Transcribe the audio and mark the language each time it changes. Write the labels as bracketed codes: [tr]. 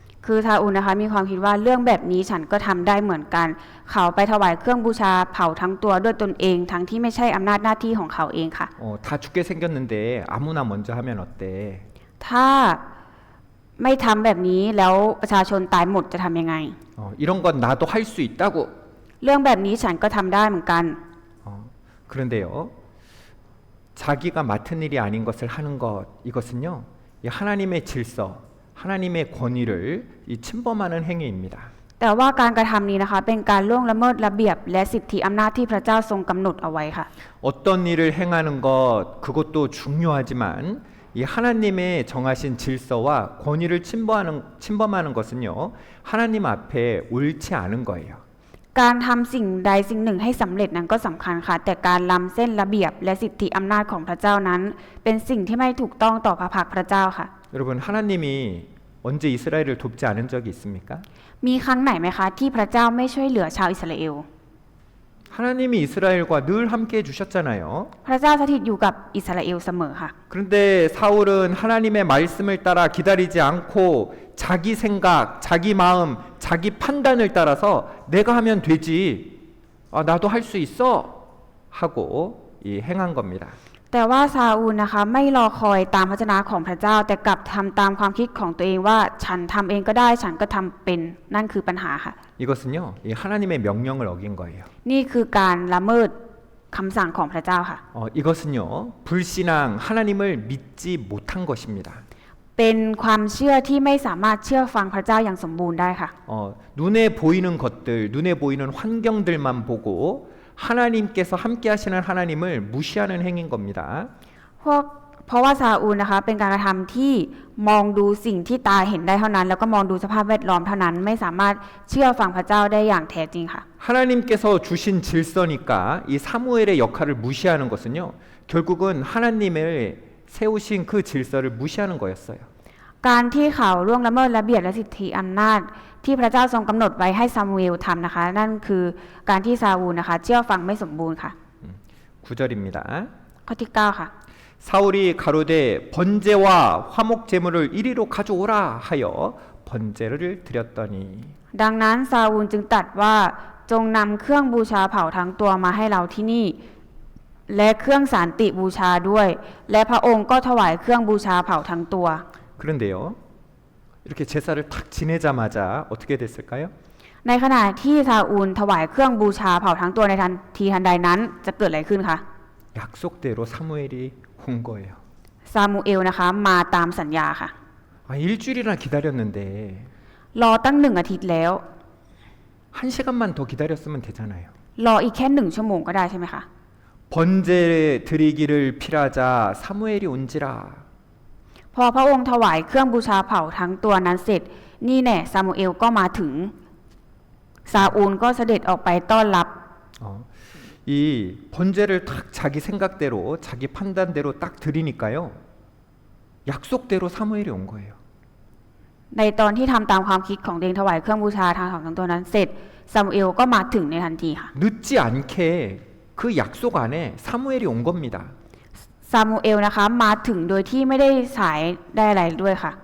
[th] คือซาอูลนะคะมีความคิดว่าเรื่องแบบนี้ฉันก็ทำได้เหมือนกันเขาไปถวายเครื่องบูชาเผาทั้งตัวด้วยตนเองทั้งที่ไม่ใช่อำนาจหน้าที่ของเขาเองค่ะ [ko] 다 죽게 생겼는데 아무나 먼저 하면 어때? [th] ถ้าไม่ทำแบบนี้แล้วประชาชนตายหมดจะทำยังไง [ko] 이런 건 나도 할 수 있다고. [th] เรื่องแบบนี้ฉันก็ทำได้เหมือนกัน [ko] 그런데요, 자기가 맡은 일이 아닌 것을 하는 것, 이것은요, 이 하나님의 질서, 하나님의 권위를 이 침범하는 행위입니다. [th] แต่ว่าการกระทำนี้นะคะเป็นการล่วงละเมิดระเบียบและสิทธิอำนาจที่พระเจ้าทรงกำหนดเอาไว้ค่ะ [ko] 어떤 일을 행하는 것, 그것도 중요하지만 이 하나님의 정하신 질서와 권위를 침범하는 것은요, 하나님 앞에 옳지 않은 거예요. [th] การทำสิ่งใดสิ่งหนึ่งให้สำเร็จนั้นก็สำคัญค่ะแต่การล้ำเส้นระเบียบและสิทธิอำนาจของพระเจ้านั้นเป็นสิ่งที่ไม่ถูกต้องต่อพระพักตร์พระเจ้าค่ะ [ko] 여러분, 하나님이 언제 이스라엘을 돕지 않은 적이 있습니까? [th] มีครั้งไหนไหมคะที่พระเจ้าไม่ช่วยเหลือชาวอิสราเอล [ko] 하나님이 이스라엘과 늘 함께 해주셨잖아요. [th] พระเจ้าสถิตอยู่กับอิสราเอลเสมอค่ะ [ko] 그런데 사울은 하나님의 말씀을 따라 기다리지 않고 자기 생각, 자기 마음, 자기 판단을 따라서 내가 하면 되지, 나도 할 수 있어 하고 행한 겁니다. [th] แต่ว่าซาอูลนะคะไม่รอคอยตามพระวจนะของพระเจ้าแต่กลับทำตามความคิดของตัวเองว่าฉันทำเองก็ได้ฉันก็ทำเป็นนั่นคือปัญหาค่ะ [ko] 이것은요, 이 하나님의 명령을 어긴 거예요. [th] นี่คือการละเมิดคำสั่งของพระเจ้าค่ะ [ko] 이것은요, 불신앙, 하나님을 믿지 못한 것입니다. [th] เป็นความเชื่อที่ไม่สามารถเชื่อฟังพระเจ้าอย่างสมบูรณ์ได้ค่ะ [ko] 눈에 보이는 것들, 눈에 보이는 환경들만 보고 하나님께서 함께 하시는 하나님을 무시하는 행위인 겁니다. [th] เพราะว่าซาอูลนะคะเป็นการกระทำที่มองดูสิ่งที่ตาเห็นได้เท่านั้นแล้วก็มองดูสภาพแวดล้อมเท่านั้นไม่สามารถเชื่อฟังพระเจ้าได้อย่างแท้จริงค่ะ [ko] 하나님께서 주신 질서니까 이 사무엘의 역할을 무시하는 것은요, 결국은 하나님을 세우신 그 질서를 무시하는 거였어요. [th] การที่เขาล่วงละเมิดระเบียบและสิทธิอำนาจที่พระเจ้าทรงกำหนดไว้ให้ซามูเอลทำนะคะนั่นคือการที่ซาอูลนะคะเชื่อฟังไม่สมบูรณ์ค่ะ [ko] 9절입니다. [th] ข้อที่9ค่ะ [ko] 사울이 가로되 번제와 화목 제물을 이리로 가져오라 하여 번제를 드렸더니 [th] ดังนั้นซาอูลจึงตรัสว่าจงนำเครื่องบูชาเผาทั้งตัวมาให้เราที่นี่และเครื่องสันติบูชาด้วยและพระองค์ก็ถวายเครื่องบูชาเผาทั้งตัว [ko] 그런데요, 이렇게 제사를 탁 지내자마자 어떻게 됐을까요? [th] ในขณะที่ซาอูลถวายเครื่องบูชาเผาทั้งตัวในทันทีทันใดนั้นจะเกิดอะไรขึ้นคะ [ko] 약속대로 사무엘이 온 거예요. [th] ซามูเอลนะคะมาตามสัญญาค่ะ [ko] 일주일이나 기다렸는데 [th] รอตั้ง1 อาทิตย์แล้ว [ko] 1시간만 더 기다렸으면 되잖아요. [th] รออีกแค่1 ชั่วโมงก็ได้ใช่ไหมคะ [ko] 번제 드리기를 필하자 사무엘이 온지라. [th] พอพระองค์ถวายเครื่องบูชาเผาทั้งตัวนั้นเสร็จนี่แน่ซามูเอลก็มาถึงซาอูลก็เสด็จออกไปต้อนรับ [ko] 이 번제를 딱 자기 생각대로 자기 판단대로 딱 드리니까요, 약속대로 사무엘이 온 거예요. [th] ในตอนที่ทำตามความคิดของตัวเองถวายเครื่องบูชาทางของทั้งตัวนั้นเสร็จซามูเอลก็มาถึงในทันทีค่ะ [ko] 늦지 않게 그 약속 안에 사무엘이 온 겁니다. [th] ซามูเอลนะคะมาถึงโดยที่ไม่ได้สายได้อะไรด้วยค่ะ